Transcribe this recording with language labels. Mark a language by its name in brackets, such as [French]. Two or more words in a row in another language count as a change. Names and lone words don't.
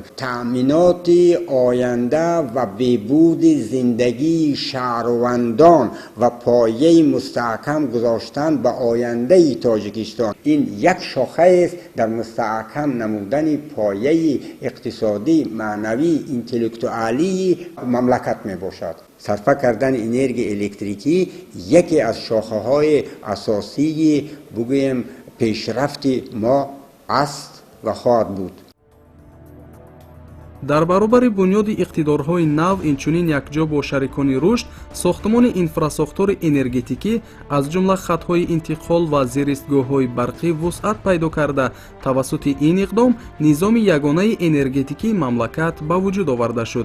[Persian] تأمینات آینده و بهبود زندگی شهروندان و پایه مستحکم گذاشتن به آینده تاجیکستان این یک شاخه است در مستحکم نمودن پایه اقتصادی، معنوی، انتلکتوالی مملکت می باشد. صرف کردن انرژی الکتریکی یکی از شاخه های اساسی بگویم پیشرفت ما است و خواهد بود. [Tajik] дар баробари бунёди иқтидорҳои нав инчунин якҷо бо шарикони рушд сохтмони инфрасохтури энергетикӣ аз ҷумла хатҳои интиқол ва зеристгоҳҳои барқӣ вусъат пайдо карда тавассути ин иқдом низоми ягонаи энергетикии мамлакат ба вуҷуд оварда шуд.